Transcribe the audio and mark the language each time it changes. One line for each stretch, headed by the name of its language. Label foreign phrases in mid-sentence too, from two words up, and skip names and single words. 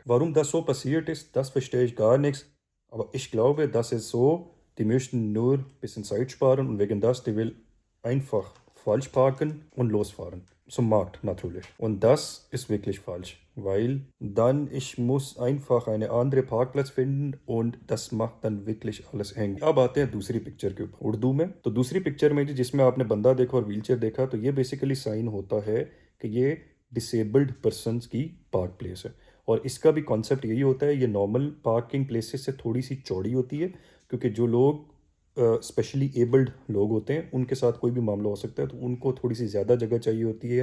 German: Warum das so passiert ist, das verstehe ich gar nichts. Aber ich glaube, das ist so, Die möchten nur ein bisschen Zeit sparen und wegen das, die will einfach falsch parken und losfahren. Zum Markt natürlich. Und das ist wirklich falsch, weil dann ich muss einfach eine andere Parkplatz finden und das macht dann wirklich alles eng.
Urdu: اب آتے ہیں دوسری پکچر کے اوپر اردو میں۔ تو دوسری پکچر میں جس میں آپ نے بندہ دیکھا اور وہیل چیئر دیکھا، تو یہ بیسکلی سائن ہوتا ہے کہ یہ
English: disabled persons
Urdu: की
English: park place
Urdu: है। اور اس کا بھی کانسیپٹ یہی ہوتا ہے، یہ
English: normal parking places
Urdu: سے تھوڑی سی چوڑی ہوتی ہے، کیونکہ جو لوگ
English: specially abled
Urdu: لوگ ہوتے ہیں ان کے ساتھ کوئی بھی معاملہ ہو سکتا ہے، تو ان کو تھوڑی سی زیادہ جگہ چاہیے ہوتی ہے.